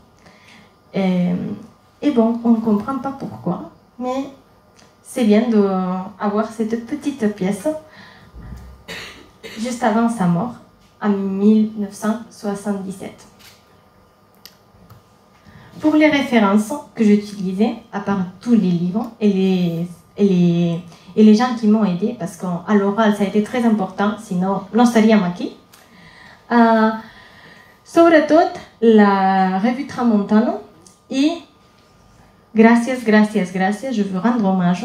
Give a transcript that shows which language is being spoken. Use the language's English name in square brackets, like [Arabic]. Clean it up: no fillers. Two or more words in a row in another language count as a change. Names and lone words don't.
[French] Et bon, on ne comprend pas pourquoi, mais c'est bien d'avoir cette petite pièce juste avant sa mort, en 1977. Pour les références que j'utilisais, à part tous les livres et les gens qui m'ont aidé, parce qu'à l'oral, ça a été très important, sinon, [Catalan] no estaríem aquí. [French] Sobretot, la revue Tramontana et gràcies, je veux rendre hommage.